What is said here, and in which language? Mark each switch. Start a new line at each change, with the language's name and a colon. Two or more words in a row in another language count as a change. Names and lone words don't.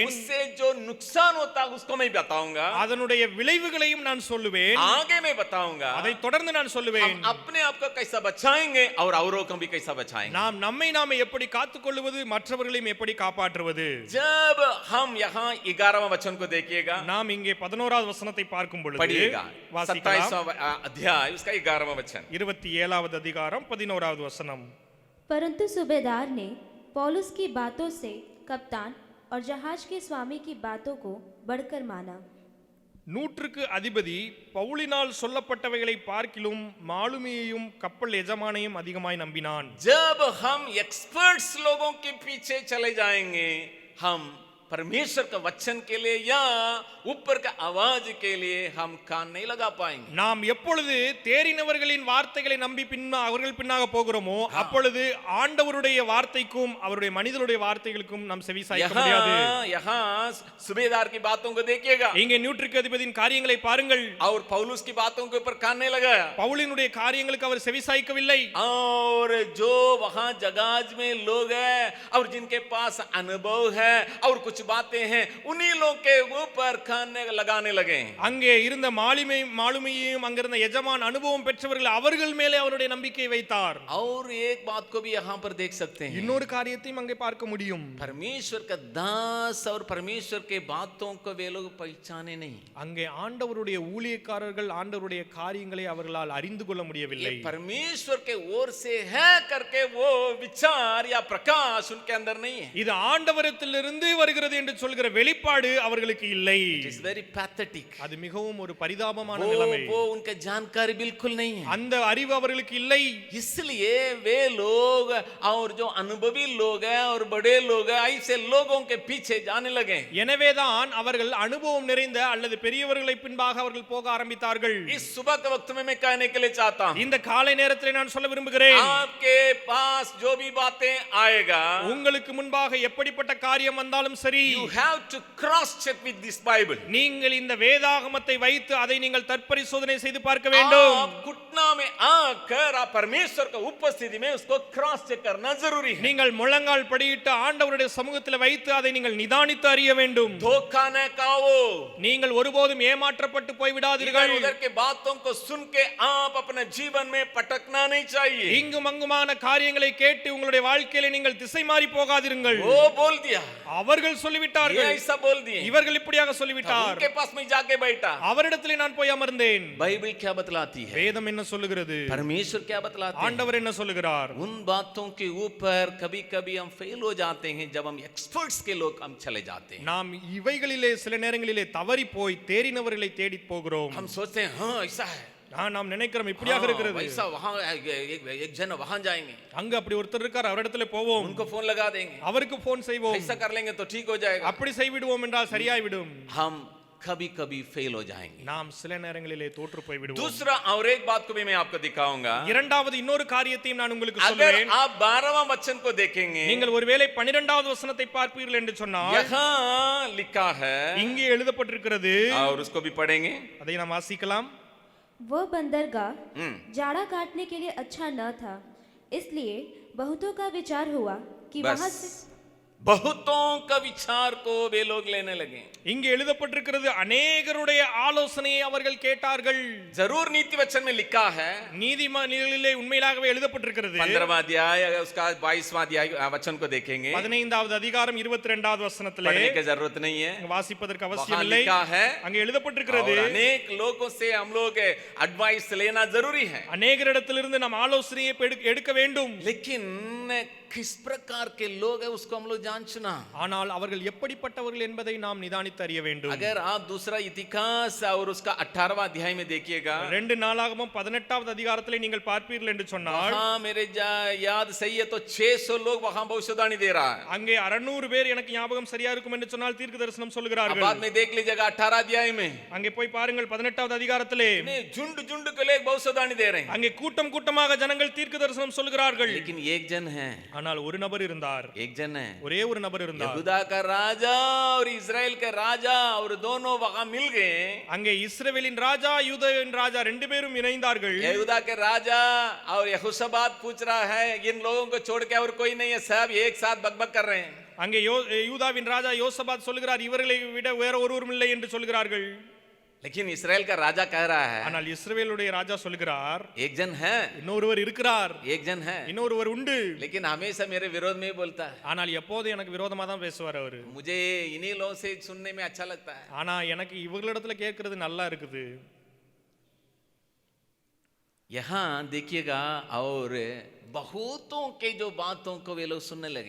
Hindi: उससे जो नुकसान होता है उसको मैं बताऊंगा
Tamil: அதனுடைய விளைவுகளையும் நான் சொல்லுவேன்.
Hindi: आगे मैं बताऊंगा
Tamil: அதை தொடர்ந்து நான் சொல்லுவேன்.
Hindi: हम अपने आप को कैसा बचाएंगे और औरों को भी कैसा बचाएंगे
Tamil: நாம் நம்மை நாமே எப்படி காத்துக்கொள்வது மற்றவர்களையும் எப்படி காப்பாற்றுவது.
Hindi: जब हम यहाँ 11वां वचन को देखिएगा
Tamil: நாம் இங்கே 11வது வசனத்தை பார்க்கும் பொழுது
Hindi: पढ़िएगा
Tamil: வாசிக்கலாம்.
Hindi: 27वां अध्याय उसका 11वां वचन
Tamil: 27வது அதிகாரம் 11வது வசனம்.
Hindi: परंतु सूबेदार ने पौलुस की बातों से कप्तान और जहाज के स्वामी की बातों को बढ़कर माना.
Tamil: நூற்றுக்கு அதிபதி பவுலினால் சொல்லப்பட்டவைகளை பார்க்கிலும் மாலுமியையும் கப்பல் எஜமானையும் அதிகமாய் நம்பினான்.
Hindi: जब हम एक्सपर्ट्स लोगों के पीछे चले जाएंगे हम परमेश्वर का वचन के लिए या ऊपर का आवाज के लिए हम कान नहीं लगा पाएंगे
Tamil: நாம் எப்பொழுது தேறினவர்களின் வார்த்தைகளை நம்பி அவர்கள் பின்னாக போகிறோமோ அப்பொழுது ஆண்டவருடைய வார்த்தைக்கும் அவருடைய மனிதருடைய வார்த்தைகளுக்கும் நாம் செவி சாய்க்க முடியாது.
Hindi: यहाँ सूबेदार की बातों को देखिएगा
Tamil: இங்கே நூற்றுக்கு அதிபதியின் காரியங்களை பாருங்கள்.
Hindi: और पौलुस की बातों के ऊपर कान नहीं लगाया
Tamil: பவுலினுடைய காரியங்களுக்கு அவர் செவி சாய்க்கவில்லை.
Hindi: और जो वहां जहाज में लोग हैं और जिनके पास अनुभव है और कुछ बातें हैं उन्हीं लोग के ऊपर कान लगाने लगे.
Tamil: அங்கே இருந்த மாலுமியையும் அங்கிருந்த எஜமான் அனுபவம் பெற்றவர்கள் அவர்கள் மேலே அவருடைய நம்பிக்கையை வைத்தார்.
Hindi: और एक बात को भी यहाँ पर देख सकते हैं
Tamil: இன்னொரு காரியத்தையும் அங்கே பார்க்க முடியும்.
Hindi: परमेश्वर का दास और परमेश्वर के बातों को वे लोग पहचाने नहीं.
Tamil: அங்கே ஆண்டவருடைய ஊழியக்காரர்கள் ஆண்டவருடைய காரியங்களை அவர்களால் அறிந்து கொள்ள முடியவில்லை.
Hindi: ये परमेश्वर के ओर से है करके वो विचार या प्रकाश उनके अंदर नहीं है.
Tamil: இது ஆண்டவரத்திலிருந்து வருகிறது என்று சொல்கிற வெளிப்பாடு அவர்களுக்கு இல்லை.
English: It is very pathetic.
Tamil: அது மிகவும் ஒரு பரிதாபமான நிலைமை.
Hindi: वो उनका जानकारी बिल्कुल नहीं है.
Tamil: அந்த அறிவு அவர்களுக்கு இல்லை.
Hindi: इसलिए वे लोग और जो अनुभवी लोग हैं और बड़े लोग हैं ऐसे लोगों के पीछे जाने लगे.
Tamil: எனவேதான் அவர்கள் அனுபவம் நிறைந்த அல்லது பெரியவர்களை பின்பாக அவர்கள் போக ஆரம்பித்தார்கள்.
Hindi: इस सुबह के वक्त में मैं कहने के लिए चाहता हूं
Tamil: இந்த காலை நேரத்தில் நான் சொல்ல விரும்புகிறேன்.
Hindi: आपके पास जो भी बातें आएगा
Tamil: உங்களுக்கு முன்பாக எப்படிப்பட்ட காரியம் வந்தாலும் சரி
English: you have to cross check with this Bible.
Tamil: நீங்கள் இந்த வேதாகமத்தை வைத்து அதை நீங்கள் தற்பரிசோதனை செய்து பார்க்க வேண்டும்.
Hindi: आप घुटना में आकर आप परमेश्वर का उपस्थिति में उसको
English: cross check
Hindi: करना जरूरी है.
Tamil: நீங்கள் முழங்கால் படியிட்டு ஆண்டவருடைய சமூகத்தில் வைத்து அதை நீங்கள் நிதானித்து அறிய வேண்டும்.
Hindi: धोखा न खाओ.
Tamil: நீங்கள் ஒருபோதும் ஏமாற்றப்பட்டு போய் விடாதீர்கள்.
Hindi: इधर के बातों को सुन के आप अपने जीवन में पटकना नहीं चाहिए.
Tamil: இங்கும் அங்குமான காரியங்களை கேட்டு உங்களுடைய வாழ்க்கையில நீங்கள் திசை மாறி போகாதீர்கள்.
Hindi: वो बोल दिया
Tamil: அவர்கள் சொல்லிவிட்டார்கள்.
Hindi: ये ऐसा बोल दिए
Tamil: இவர்கள் இப்படியாக சொல்லிவிட்டார்.
Hindi: उनके पास में जाके बैठा.
Tamil: அவரிடத்திலே நான் போய் அமர்ந்தேன்.
Hindi: बाइबल क्या बतलाती है
Tamil: வேதம் என்ன சொல்லுகிறது?
Hindi: परमेश्वर क्या बतलाते हैं
Tamil: ஆண்டவர் என்ன சொல்லுகிறார்?
Hindi: उन बातों के ऊपर कभी कभी हम फेल हो जाते हैं जब हम एक्सपर्ट्स के लोग हम चले जाते हैं.
Tamil: நாம் இவைகளிலே சில நேரங்களிலே தவறி போய் தேறினவர்களை தேடி போகிறோம்.
Hindi: हम सोचते हैं हाँ ऐसा है
Tamil: நாம் நினைக்கிறோம் இப்படியாக இருக்கிறது.
Hindi: वैसा वहां एक जन वहां जाएंगे
Tamil: அங்க அப்படி ஒருத்தர் இருக்கார் அவரிடத்துல போவோம்.
Hindi: उनको फोन लगा देंगे
Tamil: அவருக்கு போன் செய்வோம்.
Hindi: ऐसा कर लेंगे तो ठीक हो जाएगा.
Tamil: அப்படி செய்விடுவோம் என்றால் சரியாய் விடும்.
Hindi: हम कभी कभी फेल हो जाएंगे.
Tamil: நாம் சில நேரங்களிலே தோற்று போய் விடுவோம்.
Hindi: दूसरा और एक बात को भी मैं आपको दिखाऊंगा.
Tamil: இரண்டாவது இன்னொரு காரியத்தையும் நான் உங்களுக்கு
Hindi: अगर
Tamil: சொல்றேன்.
Hindi: आप 12वां वचन को देखेंगे
Tamil: நீங்கள் ஒருவேளை 12வது வசனத்தை பார்ப்பீர்கள் என்று சொன்னால்
Hindi: यहाँ लिखा है
Tamil: இங்கே எழுதப்பட்டிருக்கிறது.
Hindi: और उसको भी पढ़ेंगे.
Tamil: அதை நாம் வாசிக்கலாம்.
Hindi: वह बंदरगाह जाड़ा काटने के लिए अच्छा न था, इसलिए बहुतों का विचार हुआ कि वहां से बहुतों का विचार को वे लोग लेने लगे.
Tamil: இங்கே எழுதப்பட்டிருக்கிறது அநேகருடைய ஆலோசனையை அவர்கள் கேட்டார்கள்.
Hindi: जरूर नीति वचन में लिखा है
Tamil: நீதிமொழிகளிலே உண்மையாகவே எழுதப்பட்டிருக்கிறது.
Hindi: 15वां अध्याय उसका 22वां अध्याय वचन को देखेंगे.
Tamil: 15வது அதிகாரம் 22வது வசனத்திலே
Hindi: पढ़ने की जरूरत नहीं है.
Tamil: வாசிப்பதற்கு
Hindi: वहां
Tamil: அவசியம் இல்லை.
Hindi: लिखा है
Tamil: அங்கே எழுதப்பட்டிருக்கிறது.
Hindi: और अनेक लोगों से हम लोग एडवाइस लेना जरूरी है.
Tamil: அநேகரிடத்திலிருந்து நாம் ஆலோசனையை எடுக்க வேண்டும்.
Hindi: लेकिन किस प्रकार के लोग हैं उसको हम लोग जांचना।
Tamil: ஆனால் அவர்கள் எப்படிப்பட்டவர்கள் என்பதை நாம் நிதானித்து அறிய வேண்டும்.
Hindi: अगर आप दूसरा इतिहास और उसका 18वां अध्याय में देखिएगा,
Tamil: 2 நாளாகமம் 18வது அதிகாரத்திலே நீங்கள் பார்ப்பீர்கள் என்று சொன்னால்,
Hindi: हाँ मेरे याद सही है तो 600 लोग वहां भविष्यवाणी दे रहा है।
Tamil: அங்கே 600 பேர் எனக்கு ஞாபகம் சரியா இருக்கும் என்று சொன்னால் தீர்க்க தரிசனம்
Hindi: अब
Tamil: சொல்கிறார்கள்.
Hindi: बाद में देख लीजिएगा 18 अध्याय में,
Tamil: அங்கே போய் பாருங்கள் 18வது அதிகாரத்திலே
Hindi: झुंड झुंड के लोग भविष्यवाणी दे रहे हैं,
Tamil: அங்கே கூட்டம் கூட்டமாக ஜனங்கள் தீர்க்க தரிசனம் சொல்கிறார்கள்.
Hindi: लेकिन एक जन है,
Tamil: ஆனால் ஒரு நபர் இருந்தார்,
Hindi: एक जन है,
Tamil: ஒரே ஒரு நபர் இருந்தார்.
Hindi: यहूदा का राजा और इजराइल का राजा और दोनों वहां मिल गए।
Tamil: அங்கே இஸ்ரவேலின் ராஜா யூதாவின் ராஜா ரெண்டு பேரும் இணைந்தார்கள்.
Hindi: यहूदा के राजा और यहोशापात पूछ रहा है इन लोगों को छोड़ के और कोई नहीं है, सब एक साथ बकबक कर रहे हैं।
Tamil: அங்கே யூதாவின் ராஜா யோசபாத் சொல்கிறார் இவர்களை விட வேற ஒருவரும் இல்லை என்று சொல்கிறார்கள்.
Hindi: लेकिन इस्राएल का राजा कह रहा है,
Tamil: ஆனால் இஸ்ரவேலுடைய ராஜா சொல்கிறார்
Hindi: एक जन है,
Tamil: இன்னொருவர் இருக்கிறார்,
Hindi: एक जन है,
Tamil: இன்னொருவர் உண்டு,
Hindi: लेकिन हमेशा मेरे विरोध में ही बोलता है।
Tamil: ஆனால் எப்போதும் எனக்கு விரோதமா தான் பேசுவார் அவரு.
Hindi: मुझे इन्हीं लोगों से सुनने में अच्छा लगता है।
Tamil: ஆனா எனக்கு இவங்களிடத்துல கேட்கறது நல்லா இருக்குது.
Hindi: यहाँ देखिएगा और बहुतों के जो बातों को वे लोग सुनने लगे।